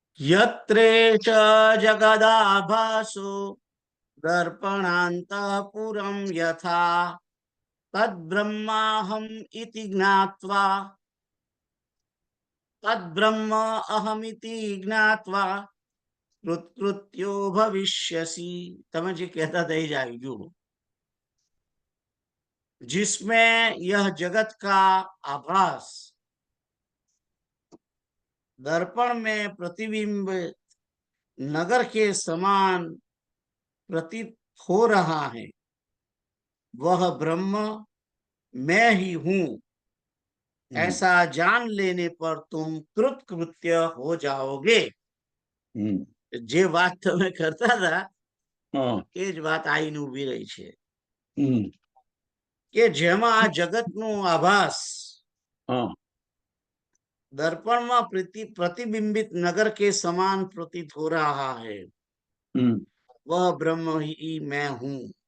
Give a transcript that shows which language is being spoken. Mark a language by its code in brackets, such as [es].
[sa] યત્રે ચ જગદાભાસો દર્પણાંતઃપુરં યથા તદ્બ્રહ્માહમ ઇતિ જ્ઞાત્વા તદ્બ્રહ્મ અહમિતિ જ્ઞાત્વા કૃત્યો ભવિષ્યસી. [gu] તમે જે કહેતા હતા એ જ આવી ગયું. [hi] जिसमें यह जगत का आभास दर्पण में प्रतिबिंब नगर के समान प्रतीत हो रहा है, वह ब्रह्म मैं ही हूं. ऐसा जान लेने पर तुम कृतकृत्य हो जाओगे. [gu] જે વાત તમે કરતા હતા એ જ વાત આઈને ઉભી રહી છે કે જેમાં આ જગતનું આભાસ [hi] दर्पण में प्रतिबिंबित नगर के समान प्रतीत हो रहा है, वह ब्रह्म ही मैं हूं.